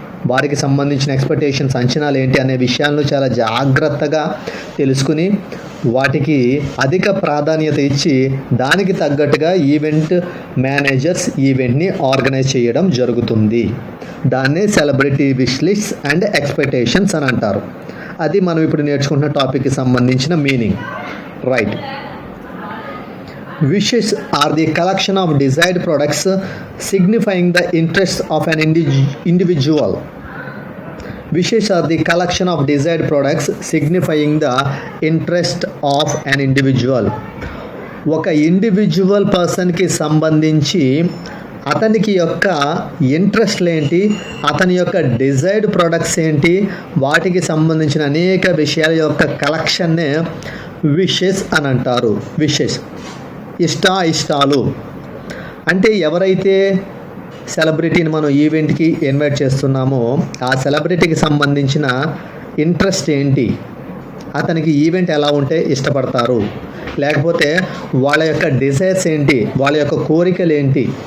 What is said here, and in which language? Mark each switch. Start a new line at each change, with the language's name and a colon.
Telugu: వారికి సంబంధించిన ఎక్స్పెక్టేషన్స్, అంచనాలు ఏంటి అనే విషయాలను చాలా జాగ్రత్తగా తెలుసుకుని వాటికి అధిక ప్రాధాన్యత ఇచ్చి దానికి తగ్గట్టుగా ఈవెంట్ మేనేజర్స్ ఈవెంట్ని ఆర్గనైజ్ చేయడం జరుగుతుంది. దాన్నే celebrity wish lists and expectations అని అంటారు. అది మనం ఇప్పుడు నేర్చుకుంటున్న టాపిక్కి సంబంధించిన meaning. Right.
English: Wishes are the collection of desired products signifying the interests of an individual. Wishes are the collection of desired products signifying the interest of an individual.
Telugu: ఒక individual పర్సన్కి సంబంధించి అతనికి యొక్క ఇంట్రెస్ట్లు ఏంటి, అతని యొక్క డిజైర్డ్ ప్రొడక్ట్స్ ఏంటి, వాటికి సంబంధించిన అనేక విషయాల యొక్క కలెక్షన్నే విషెస్ అని అంటారు. విషెస్ ఇష్టాలు అంటే ఎవరైతే సెలబ్రిటీని మనం ఈవెంట్కి ఇన్వైట్ చేస్తున్నామో ఆ సెలబ్రిటీకి సంబంధించిన ఇంట్రెస్ట్ ఏంటి, అతనికి ఈవెంట్ ఎలా ఉంటే ఇష్టపడతారు, లేకపోతే వాళ్ళ యొక్క డిజైర్స్ ఏంటి, వాళ్ళ యొక్క కోరికలు ఏంటి.